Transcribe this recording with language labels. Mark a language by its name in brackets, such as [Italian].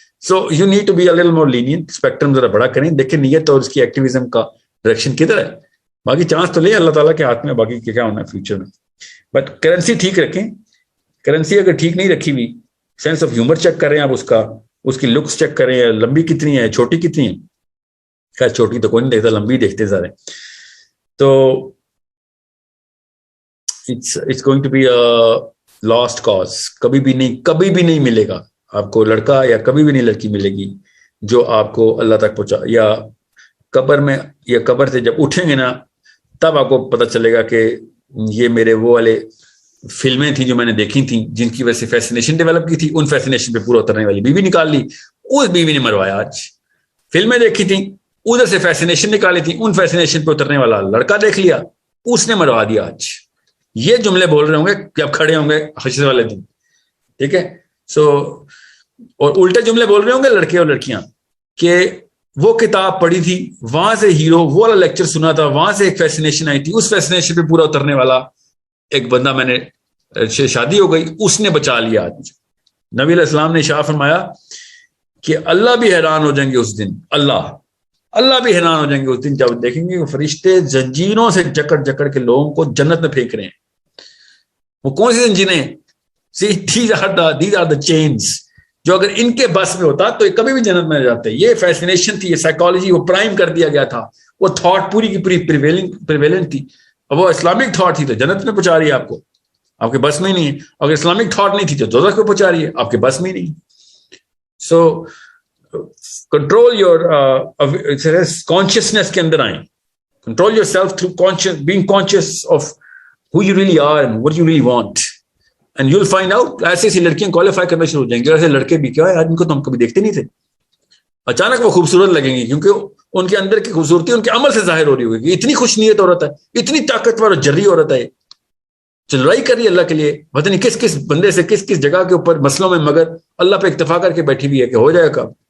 [English] So you need to be a little more lenient. [Urdu] Spectrum ذرا بڑا کریں, دیکھیں نیت اور اس کی ایکٹیویزم کا ڈائریکشن کدھر ہے. باقی چانس تو لے اللہ تعالیٰ کے ہاتھ میں, باقی کیا ہونا ہے فیوچر میں. بٹ کرنسی ٹھیک رکھیں. کرنسی اگر ٹھیک نہیں رکھی ہوئی, سینس آف ہیومر چیک کریں آپ, اس کی لکس چیک کریں, لمبی کتنی ہے, چھوٹی کتنی ہے. خیر چھوٹی تو کوئی نہیں دیکھتا, لمبی دیکھتے سارے. [English] تو it's going to be a lost cause. [Urdu] کبھی بھی نہیں ملے گا آپ کو لڑکا, یا کبھی بھی نہیں لڑکی ملے گی جو آپ کو اللہ تک پہنچا. یا قبر میں, یا قبر سے جب اٹھیں گے نا تب آپ کو پتہ چلے گا کہ یہ میرے وہ والے فلمیں تھیں جو میں نے دیکھی تھیں جن کی وجہ سے فیسینیشن ڈیولپ کی تھی, ان فیسینیشن پہ پورا اترنے والی بیوی نکال لی, اس بیوی نے مروایا. آج فلمیں دیکھی تھیں, ادھر سے فیسینیشن نکالی تھی, ان فیسینیشن پہ اترنے والا لڑکا دیکھ لیا, اس نے مروا دیا. آج یہ جملے بول رہے ہوں گے جب کھڑے ہوں گے حشر والے دن, ٹھیک ہے. سو اور الٹے جملے بول رہے ہوں گے لڑکے اور لڑکیاں کہ وہ کتاب پڑھی تھی, وہاں سے ہیرو وہ والا لیکچر سنا تھا, وہاں سے ایک فیسینیشن آئی تھی, اس فیسینیشن پہ پورا اترنے والا ایک بندہ میں نے شادی ہو گئی, اس نے بچا لیا. آج نبی علیہ السلام نے ارشاد فرمایا کہ اللہ بھی حیران ہو جائیں گے اس دن, اللہ بھی حیران ہو جائیں گے اس دن جب دیکھیں گے کہ فرشتے زنجیروں سے جکڑ کے لوگوں کو جنت میں پھینک رہے ہیں. وہ کون سی زنجیریں؟ [English] See, these are the chains. [Urdu] جو اگر ان کے بس میں ہوتا تو یہ کبھی بھی جنت میں جاتے. یہ فیسینیشن تھی, یہ سائیکالوجی وہ پرائم کر دیا گیا تھا, وہ تھاٹ پوری کی پوری پریویلنٹ تھی. اب وہ اسلامک تھاٹ تھی تو جنت میں پہنچا رہی ہے آپ کو, آپ کے بس میں ہی نہیں ہے. اگر اسلامک تھاٹ نہیں تھی تو دوزخ میں پہنچا رہی ہے, آپ کے بس میں ہی نہیں. [English] so control your consciousness [Urdu] کے اندر آئیں. [English] Control your self through being conscious of who you really are and what you really want, and you'll find out. [Urdu] ایسے ایسی لڑکیاں کوالیفائی کرنا شروع ہو جائیں گے, ایسے لڑکے بھی کیا ہے ان کو تو ہم کبھی دیکھتے نہیں تھے, اچانک وہ خوبصورت لگیں گی کیونکہ ان کے اندر کی خوبصورتی ان کے عمل سے ظاہر ہو رہی ہوگی. اتنی خوش نیت عورت ہے, اتنی طاقتور اور جری عورت ہے, جو لڑائی کر رہی ہے اللہ کے لیے, پتہ نہیں کس کس بندے سے کس کس جگہ کے اوپر مسئلوں میں, مگر اللہ پہ اکتفا کر کے بیٹھی ہوئی ہے کہ ہو جائے گا.